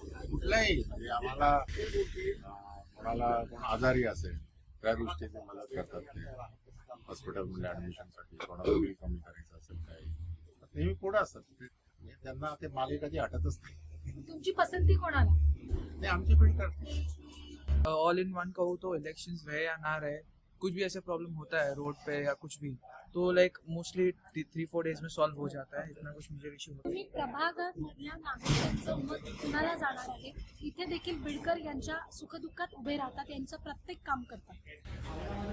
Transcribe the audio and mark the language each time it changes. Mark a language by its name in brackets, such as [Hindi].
[Marathi] कुठलंही, म्हणजे आम्हाला कोणाला कोण आजारी असेल त्या दृष्टीने मदत करतात ते. हॉस्पिटलमध्ये ऍडमिशनसाठी कोणाला बिल कमी करायचं असेल काही, नेहमी पुढे असतात ते. म्हणजे त्यांना ते मागे कधी हटतच नाही. तुमची पसंती कोणाला? ते आमचे बिल्डर [English] all in one [Hindi] कहूँ तो इलेक्शंस रहे या ना रहे, कुछ भी ऐसा प्रॉब्लम होता है रोड पे या कुछ भी, तो [English] like mostly 3-4 days [Hindi] में सॉल्व हो जाता है. इतना कुछ मेजर इशू होता है. [Marathi] तुम्ही प्रभागामधल्या नागरिकांचं मत कुणाला जाणार आहे? इथे देखील बिडकर यांच्या सुखदुःखात उभे राहतात, यांचं प्रत्येक काम करतात.